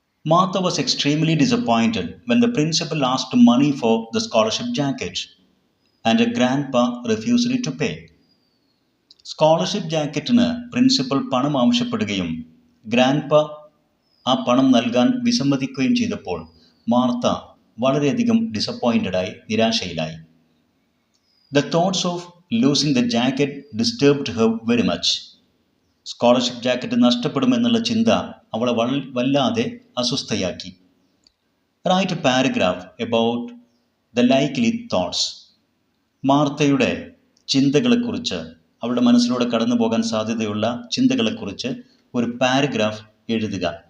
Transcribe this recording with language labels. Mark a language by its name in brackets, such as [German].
[English] Martha was extremely disappointed when the principal asked money for the scholarship jacket and her grandpa refused to pay. [Malayalam] Scholarship ജാക്കറ്റിന് principal പണം ആവശ്യപ്പെടുകയും grandpa ആ പണം നൽകാൻ വിസമ്മതിക്കുകയും ചെയ്തപ്പോൾ Martha വളരെയധികം ഡിസപ്പോയിൻറ്റഡായി, നിരാശയിലായി. [English] The thoughts of losing the jacket disturbed her very much. [Malayalam] Scholarship jacket നഷ്ടപ്പെടുമെന്നുള്ള ചിന്ത അവളെ വല്ലാതെ അസ്വസ്ഥയാക്കി. [English] Write a paragraph about the likely thoughts. [Malayalam] മാർത്തയുടെ ചിന്തകളെക്കുറിച്ച്, അവളുടെ മനസ്സിലൂടെ കടന്നു പോകാൻ സാധ്യതയുള്ള ചിന്തകളെക്കുറിച്ച് ഒരു പാരഗ്രാഫ് എഴുതുക.